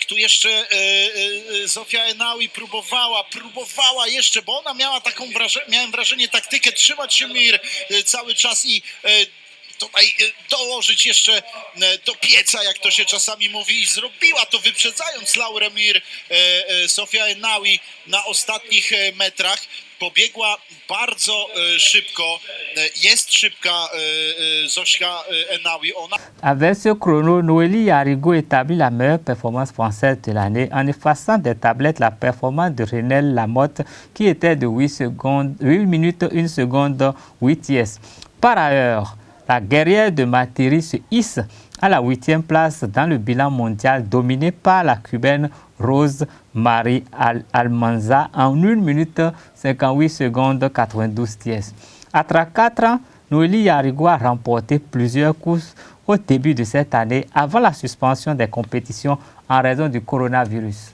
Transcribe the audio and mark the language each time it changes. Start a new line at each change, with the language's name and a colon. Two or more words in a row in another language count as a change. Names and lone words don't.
Polish: Tu jeszcze Zofia Enaui próbowała jeszcze, bo ona miała taką miałem wrażenie taktykę trzymać się Mir cały czas i tutaj dołożyć jeszcze do pieca, jak to się czasami mówi, i zrobiła to, wyprzedzając Laurę Mir. Zofia Enaui na ostatnich metrach pobiegła bardzo szybko, jest szybka Zosia Enaui.
French: Avec ce chrono, Noélie Jarigo établit la meilleure performance française de l'année en effaçant des tablettes la performance de Renelle Lamotte qui était de 8 minutes 1 seconde 8 Par ailleurs, la guerrière de Materi se hisse à la 8e place dans le bilan mondial dominé par la cubaine Rose Marie Almanza en 1 minute 58 secondes 92 À 34 ans, Noélie Jarigo a remporté plusieurs courses au début de cette année avant la suspension des compétitions en raison du coronavirus.